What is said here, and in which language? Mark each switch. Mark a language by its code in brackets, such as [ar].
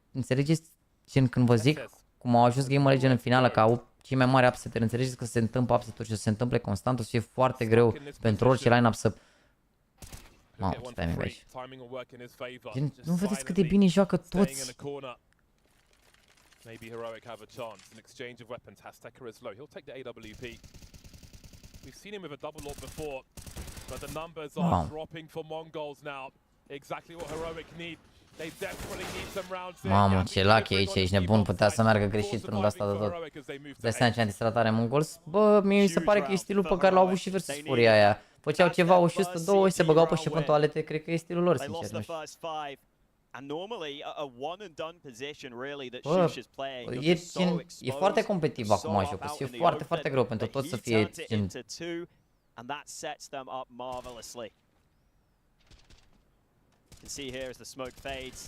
[ro] Înțelegeți, gen, când vă zic cum au ajuns Game Legion în finală, că au cei mai mari upset-uri, înțelegeți că se întâmplă upset-uri și o să se întâmple constant, o să fie foarte greu pentru orice line-up să... Mamă, stai mic aici. Gen, nu vedeți cât de bine joacă toți? [en] Maybe Heroic have a chance. An exchange of weapons. Hastecker is low. He'll take the AWP. We've seen him with a double orb before, but the numbers are dropping for Mongols now. Exactly what Heroic need. They desperately need some rounds. [ro] Mamă, ce lucky aici, ești nebun, putea să meargă greșit runda asta de tot. Dai seama ce antistratare Mongols? Bă, mie mi se pare că e stilul pe care l-au avut și versus Furia aia. Făceau ceva, o 102 și se băgau pe șef în toalete, cred că e stilul lor, sincer, nu știu. [en] And normally a one and done position really that Shush is playing. [ro] E foarte competitiv acum jocul, să fie foarte, foarte greu pentru toți să fie gen... [en] And that sets them up marvelously. You can see here as the smoke fades.